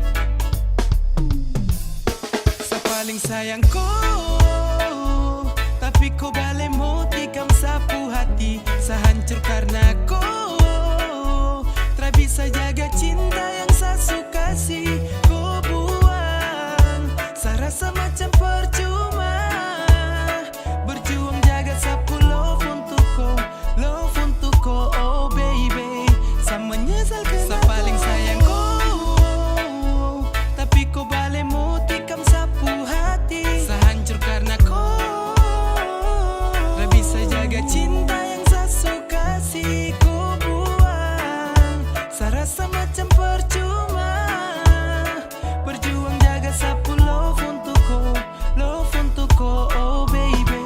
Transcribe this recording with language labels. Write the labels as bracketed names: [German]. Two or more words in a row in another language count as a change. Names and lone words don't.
[Papuan Malay] Sa paling sayang kau, tapi kau balik mau tikam sapu hati. Sa hancur karena kau tak bisa jaga cinta yang sa suka sih. Kau buang, sa rasa macam percuma. Berjuang jaga sapu love untuk kau, [English] oh baby. [Papuan Malay] Sa menyesal karena sa paling sayang kau, tapi kau balik mau tikam sapu hati. Sa hancur karena kau tak bisa jaga cinta yang sa suka sih. Kau buang, sa rasa macam percuma. Berjuang jaga sapu love untuk kau, [English] oh baby.